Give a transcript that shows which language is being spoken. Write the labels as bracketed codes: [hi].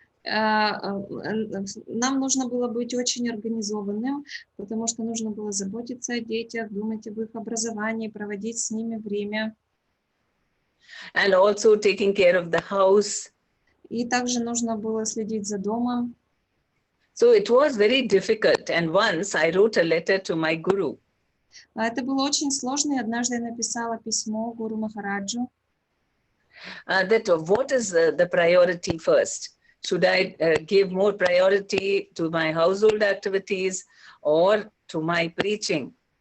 [ru] Нам нужно было быть очень организованным, потому что нужно было заботиться о детях, думать об их образовании, проводить с ними время. [en] And also taking care of the house. [ru] И также нужно было следить за домом. [en] So it was very difficult. And once I wrote a letter to my guru. [ru] Это было очень сложно, и однажды я написала письмо Гуру Махараджу. [en] That what is the priority first? Should I give more priority to my household activities or to my preaching?